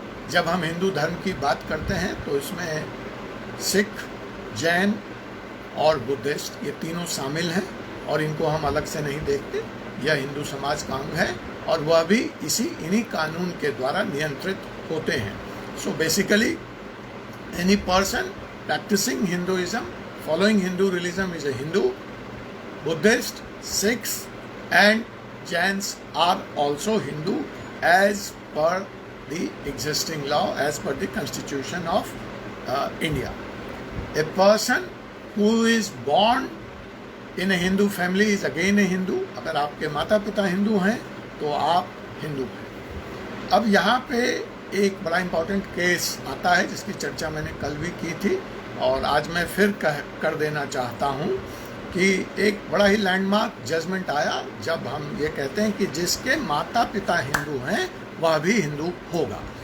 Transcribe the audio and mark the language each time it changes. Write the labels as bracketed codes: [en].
[hi] जब हम हिंदू धर्म की बात करते हैं तो इसमें सिख, जैन और बुद्धिस्ट, ये तीनों शामिल हैं, और इनको हम अलग से नहीं देखते। यह हिंदू समाज का अंग है और वह भी इन्हीं कानून के द्वारा नियंत्रित होते हैं। [en] So basically any person practicing Hinduism, following Hindu religion is a Hindu. Buddhist, Sikhs and Jains are also Hindu as per the existing law, as per the constitution of India. A person who is born in a Hindu family is again a Hindu. [hi] अगर आपके माता पिता हिंदू हैं तो आप हिंदू हैं। अब यहाँ पे एक बड़ा इम्पॉर्टेंट केस आता है जिसकी चर्चा मैंने कल भी की थी और आज मैं फिर कर देना चाहता हूँ कि एक बड़ा ही लैंडमार्क जजमेंट आया जब हम ये कहते हैं कि जिसके माता पिता हिंदू हैं वह भी हिंदू होगा।